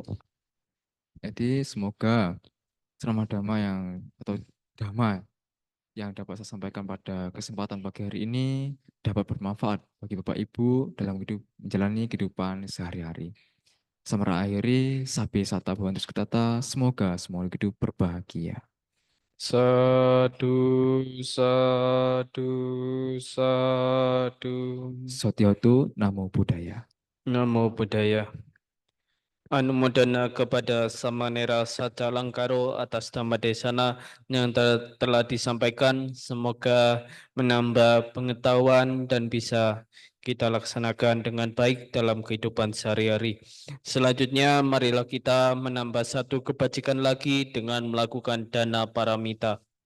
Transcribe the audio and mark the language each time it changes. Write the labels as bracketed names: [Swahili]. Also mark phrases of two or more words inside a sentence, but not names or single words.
[Indonesian] Jadi semoga ceramah dhamma atau dhamma yang dapat saya sampaikan pada kesempatan pagi hari ini dapat bermanfaat bagi Bapak Ibu dalam menjalani kehidupan sehari-hari. [Pali] Samara akhiri, sabi sata bhavantu sukhitata, [Indonesian] semoga semua hidup berbahagia. [Pali] Sadu, sadu, sadu. Sotiotu, Namo Buddhaya. Namo Buddhaya. [Indonesian] Anumodana kepada Samanera Satya-Langkaro atas [Pali] dhamma desana [Indonesian] yang telah disampaikan. Semoga menambah pengetahuan dan bisa kita laksanakan dengan baik dalam kehidupan sehari-hari. Selanjutnya, marilah kita menambah satu kebajikan lagi dengan melakukan [Pali] dana paramita.